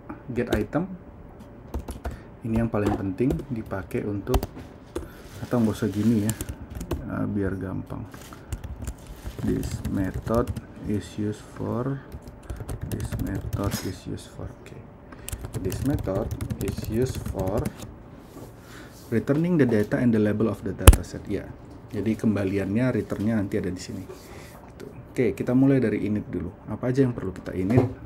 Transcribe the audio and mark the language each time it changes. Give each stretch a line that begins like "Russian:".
Indonesian: Get item ini yang paling penting dipakai untuk, atau nggak usah gini ya, biar gampang.
English: This method is used for, this method is used for, this method is used for returning the data and the label of the dataset ya.
Indonesian: Jadi kembaliannya, returnnya nanti ada di sini. Oke, kita mulai dari init dulu. Apa aja yang perlu kita init?